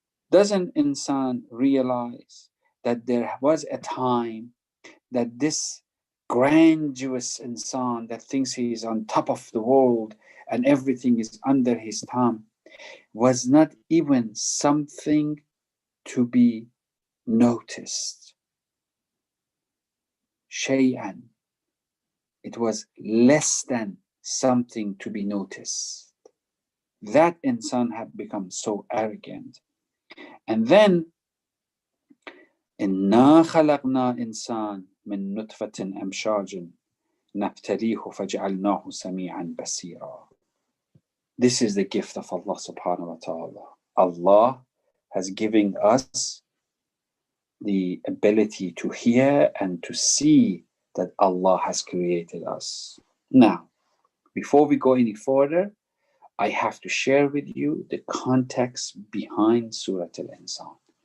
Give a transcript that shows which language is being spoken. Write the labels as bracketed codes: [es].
[en] Doesn't insan realize that there was a time that this grandiose insan that thinks he is on top of the world and everything is under his thumb was not even something to be noticed. Shay'an. It was less than something to be noticed. That insan had become so arrogant. [ar] And then, إِنَّا خَلَقْنَا إِنسَانٍ مِّن نُطْفَةٍ أَمْشَاجٍ نَبْتَلِيهُ فَجَعَلْنَاهُ سَمِيعًا بَصِيرًا. [en] This is the gift of Allah subhanahu wa ta'ala. Allah has given us the ability to hear and to see that Allah has created us. Now, before we go any further, I have to share with you the context behind Surah Al-Insan.